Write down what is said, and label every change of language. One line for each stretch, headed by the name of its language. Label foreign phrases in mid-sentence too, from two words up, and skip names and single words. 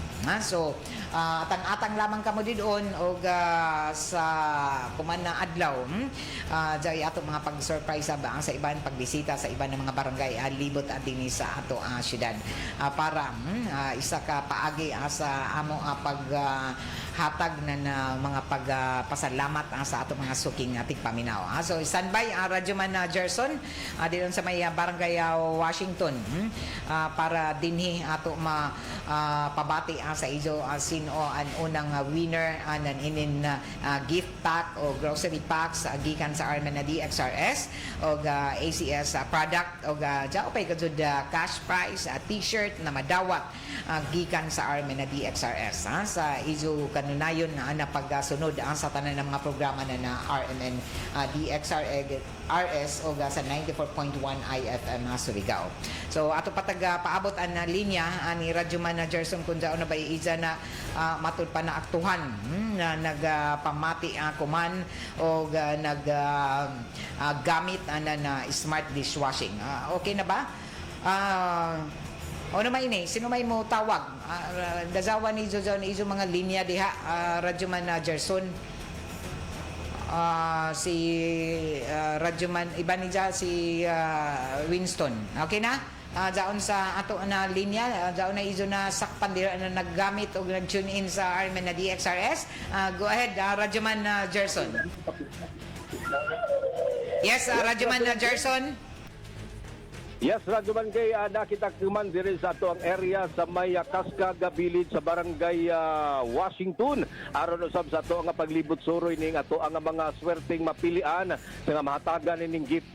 Surigaonon: So atang lamang kamo didon og sa kuman na adlaw jay ato mga pag-surprise ba sa iban pagbisita sa iban ng mga barangay libot dinhi sa ato syudad para isa ka paagi sa amo pag hatag na mga pagpasalamat sa ato mga suking tigpaminaw. So standby Radyoman Gerson didon sa may Barangay Washington para dinhi ato pabati sa ijo sino ang unang winner ng inin
English: gift pack
Surigaonon: o
English: grocery packs
Surigaonon: gikan sa RMN na DXRS o ACS product o jao pay gud
English: cash prize
Surigaonon: t-shirt na madawat gikan sa RMN na DXRS sa ijo kanunayon na pagsunod sa tanan ng mga programa na RMN DXRS o sa 94.1 IFM Surigao. So ato patag paabot ang linya ni Radyoman Gerson kung na ba iisa na matud pa na aktuhan na nagpamati kuman o gamit na smart dishwashing. Okay na ba? O naman ini, sino may mo tawag? Dazawan ni Jojo mga linya diha Radyoman Gerson. Si Radyoman iba ni si Winston. Okay na? Daon sa ato na linya, daon na izo na sakpan dira na naggamit o nag-tune in sa RMN na DXRS.
English: Go ahead, Radyoman Gerson. Yes, Radyoman Gerson.
Surigaonon: Yes, Radyoman kay nakita kuman diri sa ato ang area sa may Cascag Village sa Barangay Washington.
Cebuano: Aron usab sa ato nga paglibot suroy ning ato ang mga swerteng mapilian sa nga mahatagan ning gift